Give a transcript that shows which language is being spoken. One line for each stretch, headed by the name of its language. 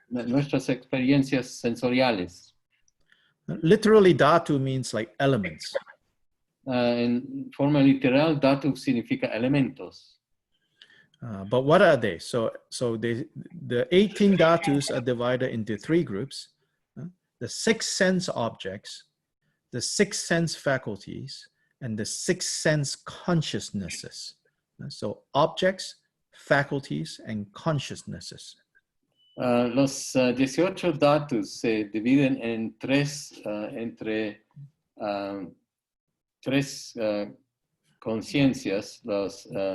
Spanish: Nuestras experiencias sensoriales.
English: Literally, dhatu means like elements.
Spanish: En forma literal, dhatu significa elementos.
English: But what are they? So the 18 dhatus are divided into 3 groups. The 6 sense objects, the 6 sense faculties, and the 6 sense consciousnesses. So objects, faculties, and consciousnesses.
Spanish: Los 18 dhatus se dividen en tres conciencias, los